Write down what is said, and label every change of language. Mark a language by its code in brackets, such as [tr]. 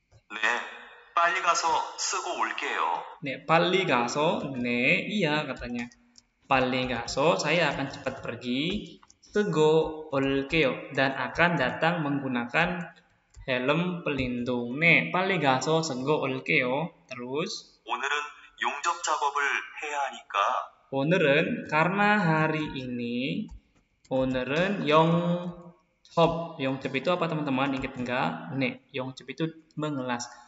[ko] 네, 빨리 가서 쓰고 올게요. 네, 빨리 가서. 네, [id] iya katanya. [ko] 빨리 가서, [id] saya akan cepat pergi. [ko] 쓰고 올게요, [id] dan akan datang menggunakan helm pelindung. [ko] 네, 빨리 가서 쓰고 올게요. [id] Terus [ko] 오늘은 용접 작업을 해야 하니까 오늘은 [id] karena hari ini 오늘은 Hop, 영접 itu apa teman-teman? Ingat enggak? 네, 영접 itu mengelas.